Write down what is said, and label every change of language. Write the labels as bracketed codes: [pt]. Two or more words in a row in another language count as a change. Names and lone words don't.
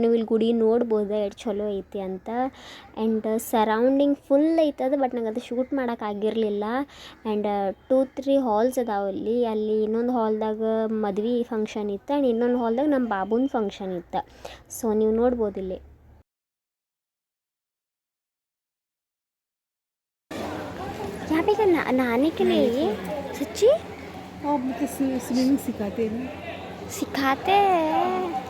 [kn] ನೀವು ಇಲ್ಲಿ ಗುಡಿ ನೋಡ್ಬೋದು ಎಷ್ಟು ಚಲೋ ಐತಿ ಅಂತ. [en] and surrounding full [kn] ಐತದ, ಬಟ್ ನಂಗೆ ಅದು ಶೂಟ್ ಮಾಡೋಕೆ ಆಗಿರಲಿಲ್ಲ. ಆ್ಯಂಡ್ 2-3 ಹಾಲ್ಸ್ ಅದಾವೆ ಅಲ್ಲಿ ಇನ್ನೊಂದು ಹಾಲ್ದಾಗ ಮದ್ವೆ ಫಂಕ್ಷನ್ ಇತ್ತು, ಆ್ಯಂಡ್ ಇನ್ನೊಂದು ಹಾಲ್ದಾಗ ನಮ್ಮ ಬಾಬುನ ಫಂಕ್ಷನ್ ಇತ್ತು. ಸೊ ನೀವು ನೋಡ್ಬೋದು ಇಲ್ಲಿ. [hi] यहाँ पे क्या नहाने के लिए सच्ची आप मुझे स्विमिंग सिखाते हैं ना? सिखाते हैं।